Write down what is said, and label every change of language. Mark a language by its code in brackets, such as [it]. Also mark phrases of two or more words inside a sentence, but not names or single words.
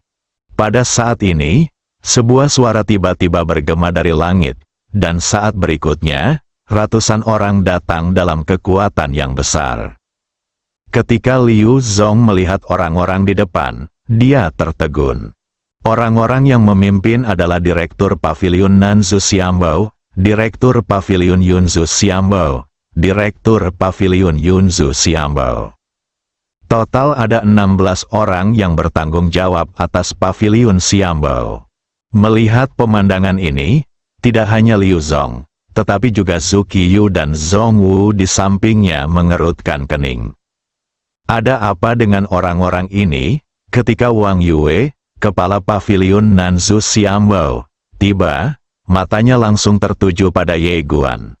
[id] Pada saat ini, sebuah suara tiba-tiba bergema dari langit, dan saat berikutnya, ratusan orang datang dalam kekuatan yang besar. Ketika Liu Zong melihat orang-orang di depan, dia tertegun. Orang-orang yang memimpin adalah Direktur Paviliun Nanzu Xiambao, Direktur Paviliun Yunzu Xiambao, Direktur Paviliun Yunzu Xiambao. Total ada 16 orang yang bertanggung jawab atas Paviliun Xiambao. Melihat pemandangan ini, tidak hanya Liu Zong, tetapi juga Zhu Qiyu dan Zhong Wu di sampingnya mengerutkan kening. Ada apa dengan orang-orang ini? Ketika Wang Yue, kepala Paviliun Nanzu Xiambao, tiba, matanya langsung tertuju pada Ye Guan.